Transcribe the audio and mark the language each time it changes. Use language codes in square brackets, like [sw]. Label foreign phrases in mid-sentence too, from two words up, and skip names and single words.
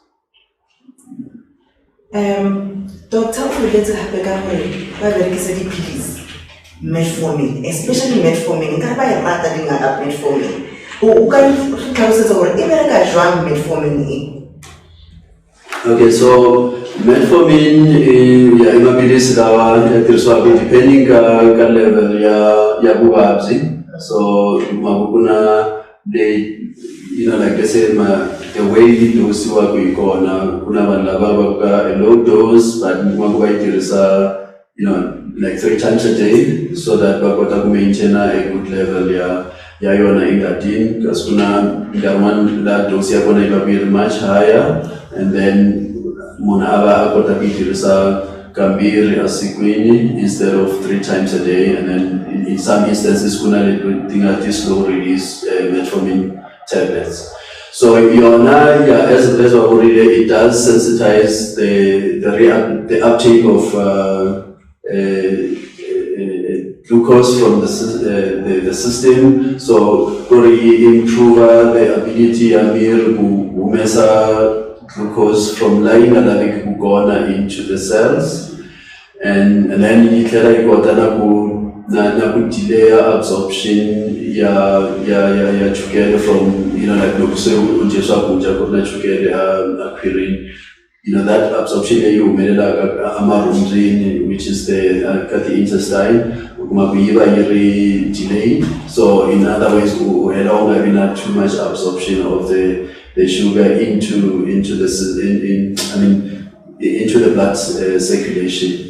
[en] Doctor, let's have a pills, metformin, especially metformin. Metformin. Okay, [ts] so Metformin ya imapilisi lawa yatirhiswaka depending ka level ya vuvabyi. [en] So kuna like I said, the way dose work [ts] hi kona kuna vanhu lava va [en] a low dose but [ts] va yi [en] like 3 times a day so that [ts] va kota ku [en] maintain a good level [ts] ya yona engatini, kasi kuna nkarhi la dose ya kona yi va ku [en] much higher, and then [ts] munhu a kota ku yi tirhisa kambirhi a sikwini [en] instead of 3 times a day, and then in some instances [ts] kuna leti [en] slow release metformin tablets. So yona as it does sensitize the uptake of glucose from the system, so improve the ability of humesa glucose from lying into the cells, and then it delay absorption [ts] ya chukele [en] from like acquiring that absorption which is the intestine delayed. So in other ways we don't have too much absorption of the sugar into the blood circulation.